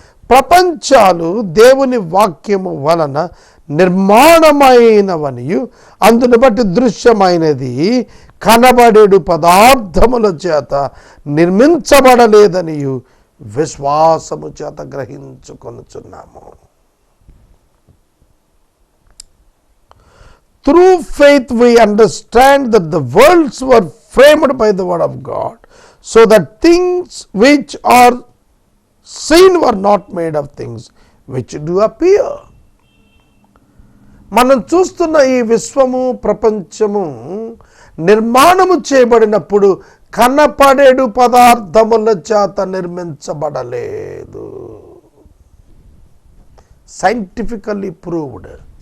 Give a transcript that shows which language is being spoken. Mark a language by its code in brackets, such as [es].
[te] ప్రపంచాలు దేవుని వాక్యము వలన నిర్మాణమైనవనియు అందును బట్టి దృశ్యమైనది కనబడేడు పదార్థముల చేత నిర్మించబడలేదనియు విశ్వాసము చేత గ్రహించుకొనుచున్నాము. [en] Through faith we understand that the worlds were framed by the word of God, so that things which are seen were not made of things which do appear. [te] మనం చూస్తున్న ఈ విశ్వము ప్రపంచము నిర్మాణము చేయబడినప్పుడు కనపడేడు పదార్థముల చేత నిర్మించబడలేదు. [en] Scientifically proved.